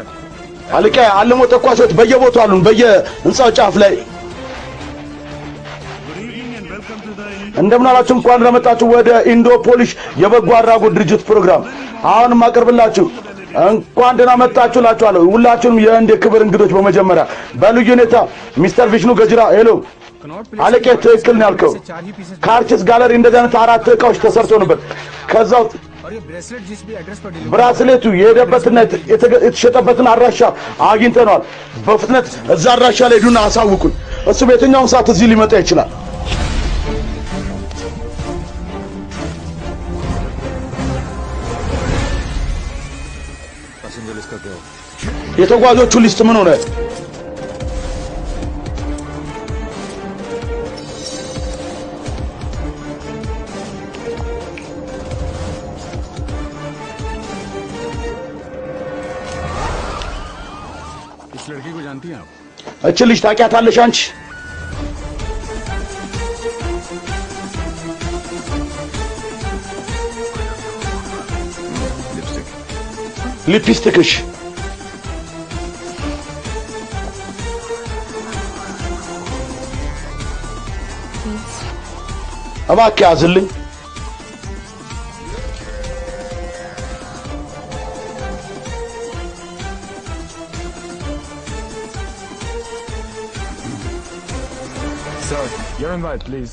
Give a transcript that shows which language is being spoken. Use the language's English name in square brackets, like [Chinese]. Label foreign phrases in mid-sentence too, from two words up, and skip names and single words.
[Amharic] አለቃ አለሞ ተኳሾች በየቦታው አሉን በየህንጻው ጫፍ ላይ [English] good evening and welcome to the [Amharic] እንደምን አላችሁ እንኳን ለመጣችሁ ወደ ኢንዶፖሊሽ የበጎ አድራጎት ድርጅት ፕሮግራም አሁንም አቀርብላችሁ እንኳን ደህና መጣችሁ እላችኋለሁ ሁላችሁም የህንድ የክብር እንግዶች በመጀመሪያ በልዩ ሁኔታ ሚስተር ቪሽኑ ገጅራ ሄሎ አለቄ ትክክል ነው ያልከው ካርችስ ጋለሪ እንደዚህ አይነት አራት እቃዎች ተሰርቶ ነበር ከዛው [Hindi] और ये ब्रेसलेट जिस भी एड्रेस पर डिलीवर [Amharic] ብራስሌቱ የሄደበትና የተሸጠበትን አድራሻ አግኝተናል በፍጥነት እዛ አድራሻ ላይ ሄዱና አሳውቁን እሱ በየትኛውም ሰዓት እዚህ ሊመጣ ይችላል [English] passenger list [Hindi] का क्या हो [Amharic] የተጓዦቹ ሊስት ምን ሆነ [Hindi] इस लड़की को जानती हैं आप [Amharic] እቺ ልጅ ታውቂያታለሽ አንቺ [Hindi] लिपस्टिक [Amharic] ሊፕስቲክሽ እባክህ ያዝልኝ [English] Sir, your invite, please.